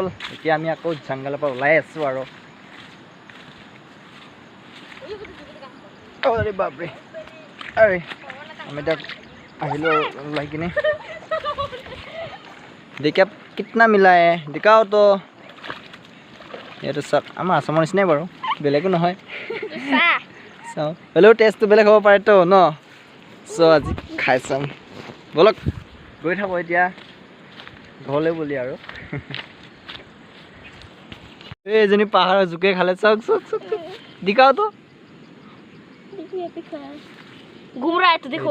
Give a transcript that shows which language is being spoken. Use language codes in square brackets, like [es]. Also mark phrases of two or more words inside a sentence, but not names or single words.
[as] এতিয়া আমি আকৌ জংঘলৰ পৰা ওলাই আছোঁ আৰু বাপৰে, আমি এতিয়া আহিলোঁ ওলাই কিনে। [hi] देखिए आप कितना मिला है, दिखाओ तो। [as] এইটো চাওক আমাৰ আসামৰ নিচিনাই বাৰু বেলেগো নহয় চা চাওঁ হ'লেও টেষ্টটো বেলেগ হ'ব পাৰেতো ন চ' আজি খাই চাম ব'লক গৈ থাকোঁ এতিয়া ঘৰলৈ বুলি আৰু এইজনী পাহাৰৰ জোকে খালে চাওক চাওক চাওক দিখাওতো [hi] घूम रहा है तो देखो